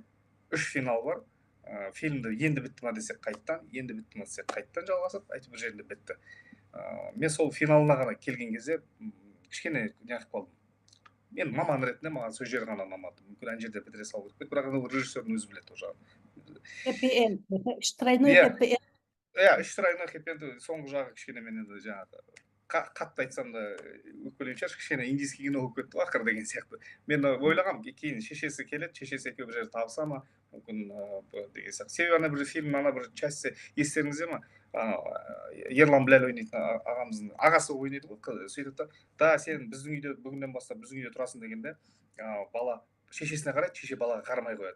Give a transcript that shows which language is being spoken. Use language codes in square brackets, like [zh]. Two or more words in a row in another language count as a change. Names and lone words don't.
[kk] 3 финал бар. Фильмді енді бітті ма десек қайттан, енді бітті ма десек қайттан жалғасып, әйтеуір бір жерінде бітті. Мен сол финалына ғана келген кезде кішкене неғып қалдым. Мен маман ретінде маған сол жер ғана ұнамады. Мүмкін ана жерде бітіре салу керек, бірақ режиссердің өзі біледі ол жағын. [en] Happy end. Тройной happy end. [kk] 3 тройной [en] happy end [kk] соңғы жағы кішкене мен енді жаңағы қатты айтсам да өкпелеуші кішкене [ru] индийский кино [kk] болып кетті ақыр деген сияқты. Мен ойлағам, кейін шешесі келеді, шешесі екеуі бір жерде табыса ма, мүмкін деген сияқты. Себебі ана бір фильм, ана бір часть естеріңізде ма? Ерлан Біләл ойнайтын ағамыздың ағасы ойнайды ғой, сөйтіп да сен біздің үйде бүгіннен бастап біздің үйде тұрасың дегенде бала шешесіне қарайды, шеше балаға қарамай қояды.